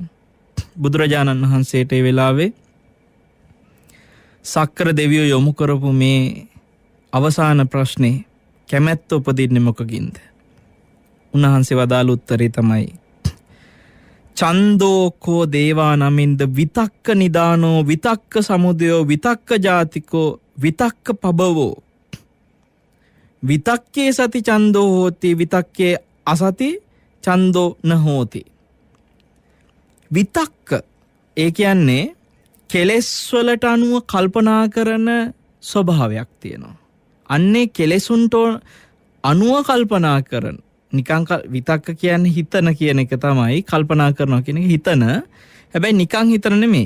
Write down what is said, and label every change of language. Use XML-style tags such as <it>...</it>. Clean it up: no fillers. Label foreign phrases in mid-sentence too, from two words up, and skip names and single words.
<si>බුදුරජාණන් වහන්සේට ඒ වෙලාවේ සක්‍ර දෙවියෝ යොමු කරපු මේ අවසාන ප්‍රශ්නේ කැමැත්ත උපදින්නේ මොකකින්ද? උන්වහන්සේ වදාළ උත්තරේ තමයි</si> <pi>චන්දෝ කෝ දේවා නමින්ද විතක්ක නිදානෝ විතක්ක සමුදයෝ විතක්ක ජාතිකෝ විතක්ක පබවෝ විතක්කේ සති චන්දෝ හෝති විතක්කේ අසති චන්දෝ න හෝති.</pi> <si>විතක්ක ඒ කියන්නේ කෙලෙස් වලට අනුව කල්පනා කරන ස්වභාවයක් තියෙනවා. අන්නේ කෙලෙසුන්ට අනුව කල්පනා කරන නිකං විතක්ක කියන්නේ හිතන කියන එක තමයි. කල්පනා කරනවා කියන එක හිතන. හැබැයි නිකං හිතන නෙමෙයි.</si>